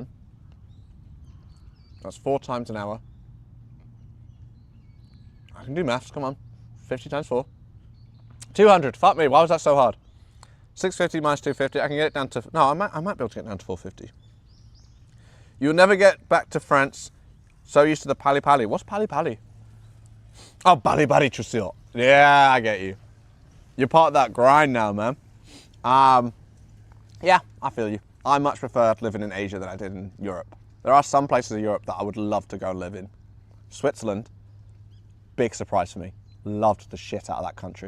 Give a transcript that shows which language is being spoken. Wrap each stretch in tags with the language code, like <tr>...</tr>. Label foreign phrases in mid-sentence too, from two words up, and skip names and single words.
<en>That's 4 times an hour. I can do maths, come on. 50 times 4. 200, fuck me, why was that so hard? 650 minus 250, I can get it down to, no, I might be able to get down to 450. You'll never get back to France, so used to the</en> <ko>빨리 빨리.</ko> <en>What's pali pali? Oh,</en> <ko>빨리 빨리</ko> <en>chusil. Yeah, I get you. You're part of that grind now, man. Yeah, I feel you. I much prefer living in Asia than I did in Europe. There are some places in Europe that I would love to go and live in. Switzerland, big surprise for me. Loved the shit out of that country.</en>